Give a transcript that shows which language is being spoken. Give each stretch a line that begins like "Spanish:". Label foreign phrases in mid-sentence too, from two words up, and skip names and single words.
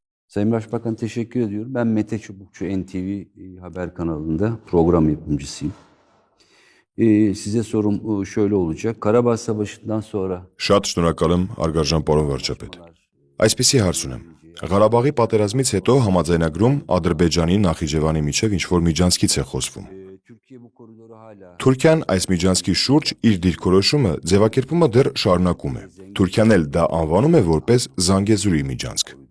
Turkish: Sayın Başbakan teşekkür ediyorum. Ben Mete Çubukçu NTV Haber kanalında program yapımcısıyım. Size sorum şöyle olacak. Karabağ Savaşı'ndan sonra...
Armenian: Շատ շնորհակալ եմ Արգարժան պարոն վարչապետ։ Այսպիսի հարց ունեմ։ Ղարաբաղի պատերազմից հետո համաձայնագրում Ադրբեջանի Նախիջևանի միջև ինչ-որ միջանցքից է խոսվում։ Թուրքիան այս միջանցքի շուրջ իր դիրքորոշումը ձևակերպումը դեռ շարունակում է։ Թուրքիան էլ դա անվանում է որպես Զանգեզուրի միջանցք։